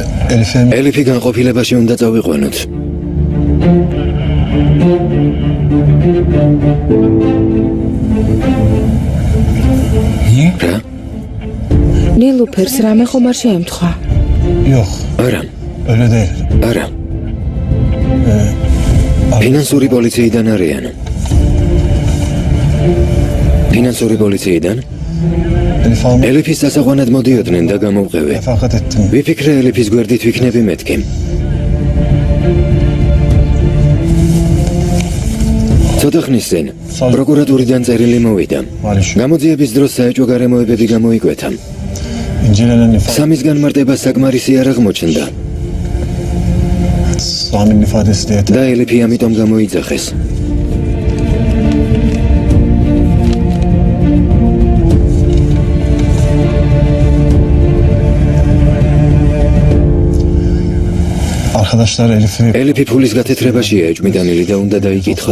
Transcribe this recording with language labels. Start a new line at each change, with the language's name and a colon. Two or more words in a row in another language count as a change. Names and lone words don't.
Georgian: ელიფი განყოფილებაში უნდა წავიყვანოთ. რა? ნილუფერს რამე ხომ არ შეემთხვა?
Turkish: Yok,
Georgian: არა,
Turkish: öyle değil.
Georgian: არა. ფინანსური პოლიციიდან არიან. ფინანსური პოლიციიდან?
Turkish: Elif almaya
Georgian: ელიფის დასაყვანად მოდიოდნენ და გამოვყევი.
Turkish: refakat ettim.
Georgian: ვიფიქრე ელიფის გვერდით ვიქნები მეთქი. ცოტა ხნის წინ პროკურატურიდან წერილი მოვიდა. გამოძიების დროს საეჭვო გარემოებები გამოიკვეთა.
Turkish: İncelenen ifade,
Georgian: სამის განმარტება საკმარისი არ აღმოჩნდა
Turkish: Sami'nin ifadesi de yeter.
Georgian: და ელიფი ამიტომ გამოიძახეს.
Turkish: Arkadaşlar Elif'i
Georgian: ელიფი ფულის გათეთრებაშია ეჭვმიტანილი და უნდა დაიკითხოს.